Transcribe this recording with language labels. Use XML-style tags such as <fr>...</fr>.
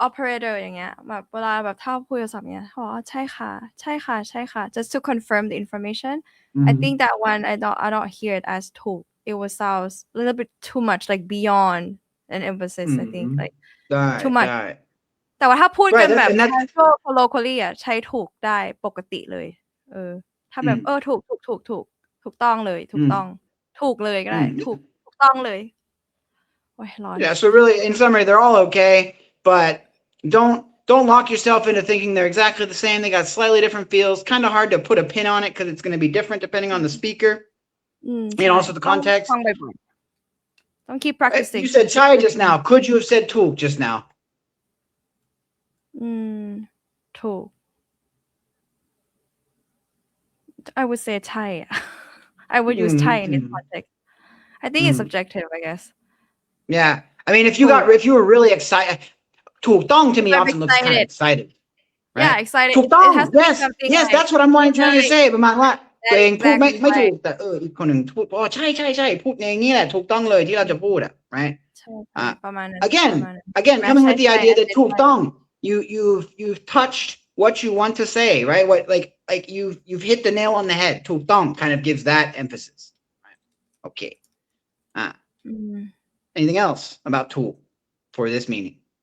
<th>operator อย่างเงี้ยแบบเวลาแบบถ้าคุยโทรศัพท์เงี้ยเขาบอกว่าใช่ค่ะใช่ค่ะใช่ค่ะ</th> <en>just to confirm the information. I think that one I don't hear it as ถูก it was sounds a little bit too much like beyond an emphasis. I think like too much.</en> <th>แต่ว่าถ้าพูดกันแบบ casual colloquially อ่ะใช้ถูกได้ปกติเลยถ้าแบบถูกต้องเลยถูกต้องถูกเลยก็ได้ถูกต้องเลย</th> <en>Yeah, so really, in summary, they're all okay, but don't lock yourself into thinking they're exactly the same. They got slightly different feels. Kind of hard to put a pin on it because it's going to be different depending on the speaker and also the context. ต้อง keep practicing. You said chai just now. Could you have said ถูก just now? ถูก I would say Thai. I would use Thai in this context. I think it's subjective, I guess. Yeah. I mean, if you were really excited, ถูกต้อง to me often looks kind of excited. Right? Yeah, excited.</en> <th>ถูกต้อง</th> <en>It has to be something yes, like, that's what I'm trying to say</en> <th>ประมาณว่าตัวเองพูดไม่ถูก</th> <en>exactly.</en> <th>แต่อีกคนหนึ่งพูดใช่พูดอย่างนี้แหละถูกต้องเลยที่เราจะพูดอ่ะ right? ใช่ประมาณนั้น</th> <en>Again, coming with the idea that ถูกต้อง you've touched what you want to say, right? What like you've hit the nail on the head. ถูกต้อง kind of gives that emphasis. Right? Okay. Anything else about ถูก for this meaning?</en>